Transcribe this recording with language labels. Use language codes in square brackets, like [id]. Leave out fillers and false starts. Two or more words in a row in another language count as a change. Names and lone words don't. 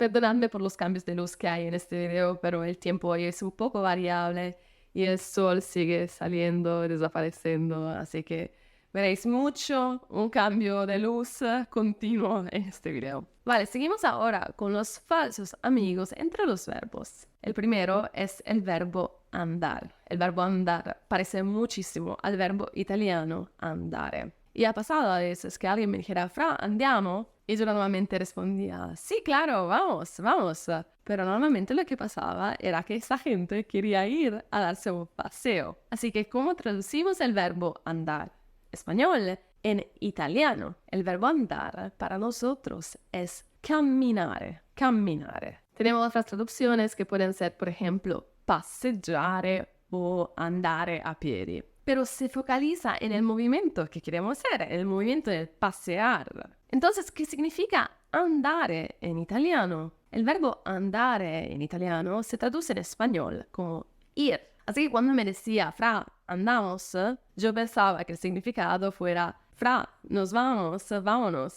[es] Perdonadme por los cambios de luz que hay en este video, pero el tiempo hoy es un poco variable y el sol sigue saliendo y desapareciendo, así que veréis mucho un cambio de luz continuo en este video. Vale, seguimos ahora con los falsos amigos entre los verbos. El primero es el verbo andar. El verbo andar parece muchísimo al verbo italiano andare. Y ha pasado a veces que alguien me dijera, [it] Fra, andiamo. [es] Y yo normalmente respondía, sí, claro, vamos, vamos. Pero normalmente lo que pasaba era que esa gente quería ir a darse un paseo. Así que, ¿cómo traducimos el verbo andar? Español, en italiano, el verbo andar para nosotros es [it] camminare, camminare. [es] Tenemos otras traducciones que pueden ser, por ejemplo, [it] passeggiare o andare a piedi. [es] Pero se focaliza en el movimiento que queremos hacer, en el movimiento de pasear. Entonces, ¿qué significa andare en italiano? El verbo andare en italiano se traduce en español como ir. Así que cuando me decía, Fra, andamos, yo pensaba que el significado fuera, Fra, nos vamos, vámonos.